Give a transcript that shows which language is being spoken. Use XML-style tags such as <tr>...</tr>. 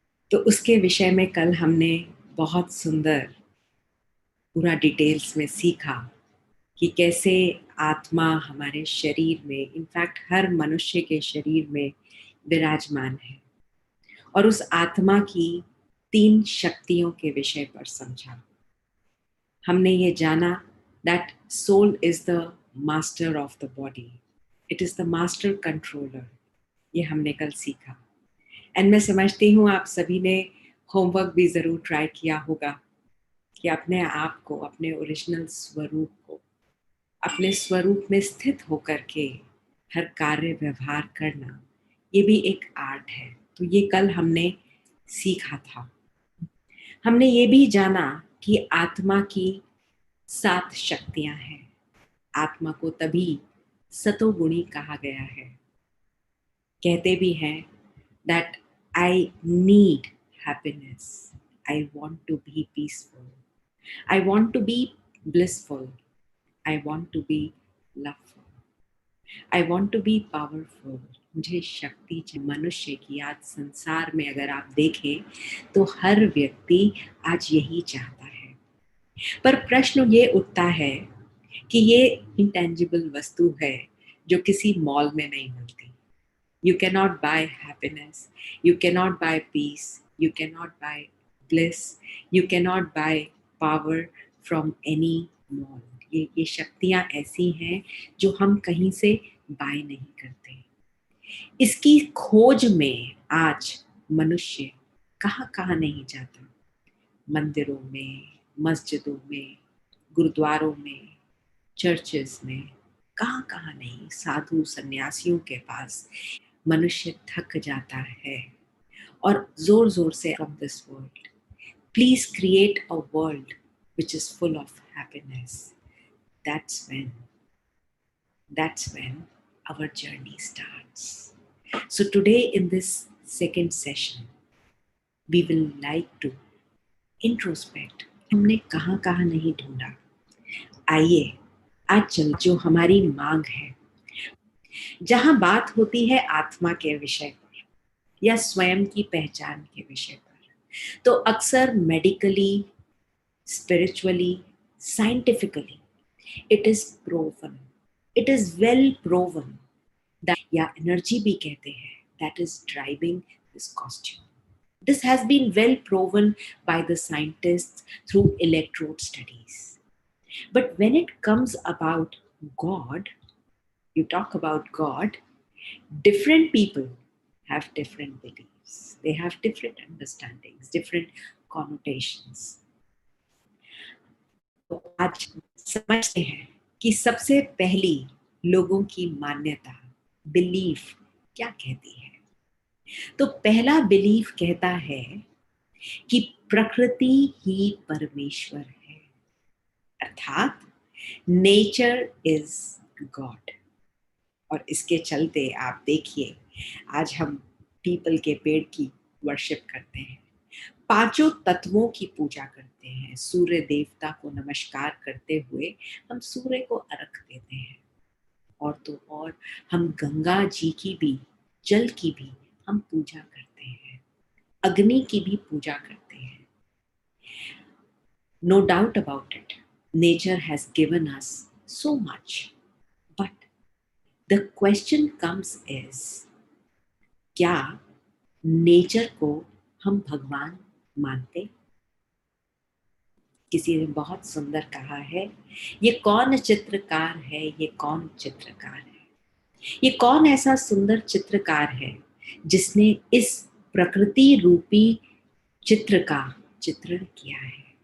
<hi>तो उसके विषय में कल हमने बहुत सुंदर पूरा डिटेल्स में सीखा कि कैसे आत्मा हमारे शरीर में, इनफैक्ट हर मनुष्य के शरीर में विराजमान है, और उस आत्मा की 3 शक्तियों के विषय पर समझा। हमने ये जाना</hi> <en>that soul is the master of the body, it is the master controller,</en> <hi>ये हमने कल सीखा। एंड मैं समझती हूँ आप सभी ने होमवर्क भी ज़रूर ट्राई किया होगा कि अपने आप को, अपने ओरिजिनल स्वरूप को, अपने स्वरूप में स्थित होकर के हर कार्य व्यवहार करना, ये भी एक आर्ट है। तो ये कल हमने सीखा था। हमने ये भी जाना कि आत्मा की 7 शक्तियां हैं। आत्मा को तभी सतोगुणी कहा गया है। कहते भी हैं</hi> <en>that I need happiness, I want to be peaceful, I want to be blissful, I want to be loveful, I want to be powerful।</en> <hi>मुझे शक्ति चाहिए। मनुष्य की आज संसार में अगर आप देखें तो हर व्यक्ति आज यही चाहता है, पर प्रश्न ये उठता है कि ये इंटेंजिबल वस्तु है जो किसी मॉल में नहीं मिलती।</hi> <en>You cannot buy happiness, you cannot buy peace, you cannot buy bliss, you cannot buy power from any mall।</en> <hi>ये शक्तियाँ ऐसी हैं जो हम कहीं से बाय नहीं करते। इसकी खोज में आज मनुष्य कहाँ कहाँ नहीं जाता। मंदिरों में, मस्जिदों में, गुरुद्वारों में, चर्चेस में, कहाँ कहाँ नहीं, साधु सन्यासियों के पास मनुष्य थक जाता है और जोर जोर से</hi> <en>From this world, please create a world which is full of happiness. That's when our journey starts. So today in this second session, we will like to introspect।</en> <hi>हमने कहाँ कहाँ नहीं ढूंढा। आइए आज चल जो हमारी मांग है, जहां बात होती है आत्मा के विषय पर या स्वयं की पहचान के विषय पर, तो अक्सर medically, spiritually, scientifically</hi> <en>it is proven, it is well proven</en> <hi>या एनर्जी भी कहते हैं,</hi> <en>That is driving this costume. This has been well proven by the scientists through electrode studies. But when it comes about God, you talk about God, different people have different beliefs. They have different understandings, different connotations.</en> <hi>तो आज समझते हैं कि सबसे पहली लोगों की मान्यता, बिलीफ क्या कहती है। तो पहला बिलीफ कहता है कि प्रकृति ही परमेश्वर है, अर्थात</hi> <en>Nature is God.</en> <hi>और इसके चलते आप देखिए आज हम पीपल के पेड़ की वर्शिप करते हैं, 5 तत्वों की पूजा करते हैं, सूर्य देवता को नमस्कार करते हुए हम सूर्य को अर्घ देते हैं, और तो और हम गंगा जी की भी, जल की भी हम पूजा करते हैं, अग्नि की भी पूजा करते हैं।</hi> <en>No doubt about it, nature has given us so much, but the question comes is,</en> <hi>क्या नेचर को हम भगवान मानते? किसी ने बहुत सुंदर कहा है, ये कौन चित्रकार है, ये कौन चित्रकार है, ये कौन ऐसा सुंदर चित्रकार है जिसने इस प्रकृति रूपी चित्र का चित्रण किया है।</hi>